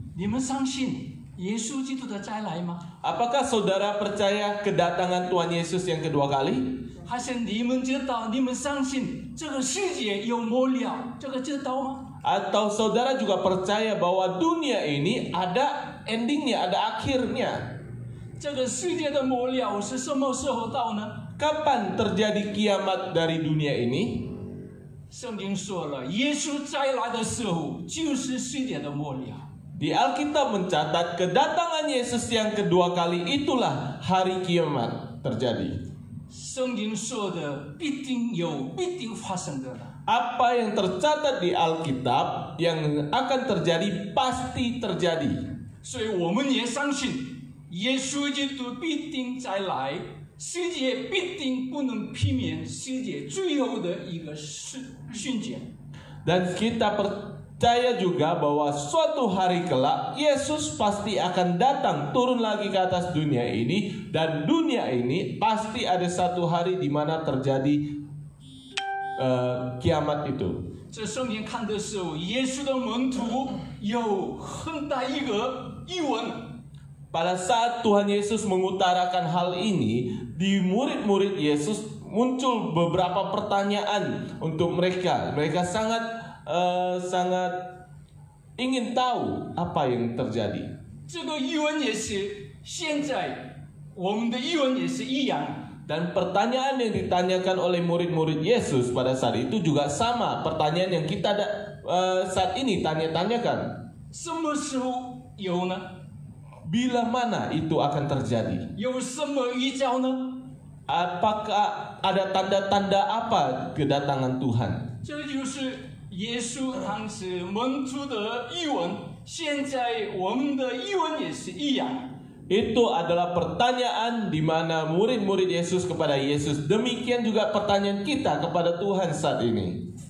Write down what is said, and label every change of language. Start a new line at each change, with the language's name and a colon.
Chinese: 你们相信耶稣基督的再来吗？
Indonesian: apakah saudara percaya kedatangan Tuhan Yesus yang kedua kali?
Chinese: 还是你们知道、你们相信这个世界有末了？这个知道吗？
Indonesian: Atau saudara juga percaya bahwa dunia ini ada endingnya, ada akhirnya?
Chinese: 这个世界的末了是什么时候到呢？
Indonesian: Kapan terjadi kiamat dari dunia ini?
Chinese: 圣经说了，耶稣再来的时候就是世界的末了。
Indonesian: Di Alkitab mencatat kedatangan Yesus yang kedua kali itulah hari kiamat terjadi.
Chinese: 圣经说的必定有、必定发生的了。
Indonesian: Apa yang tercatat di Alkitab yang akan terjadi pasti terjadi.
Chinese: 所以我们也相信耶稣基督必定再来，世界必定不能避免世界最后的一个瞬间。
Indonesian: Dan kita percaya juga bahwa suatu hari kelak Yesus pasti akan datang turun lagi ke atas dunia ini, dan dunia ini pasti ada satu hari di mana terjadi kiamat itu.
Chinese: 这圣经看的时候，耶稣的门徒有很大一个疑问。
Indonesian: Pada saat Tuhan Yesus mengutarakan hal ini, di murid-murid Yesus muncul beberapa pertanyaan untuk mereka. Mereka sangat ingin tahu apa yang terjadi.
Chinese: 这个疑问也是现在我们的疑问也是一样。
Indonesian: Dan pertanyaan yang ditanyakan oleh murid-murid Yesus pada saat itu juga sama pertanyaan yang kita saat ini tanya-tanyakan.
Chinese: 什么时候有呢？
Indonesian: Bila mana itu akan terjadi?
Chinese: 有什么预兆呢？
Indonesian: Apakah ada tanda-tanda apa kedatangan Tuhan?
Chinese: 这就是耶稣当时门徒的疑问，现在我们的疑问也是一样。
Indonesian: Itu adalah pertanyaan di mana murid-murid Yesus kepada Yesus. Demikian juga pertanyaan kita kepada Tuhan saat ini.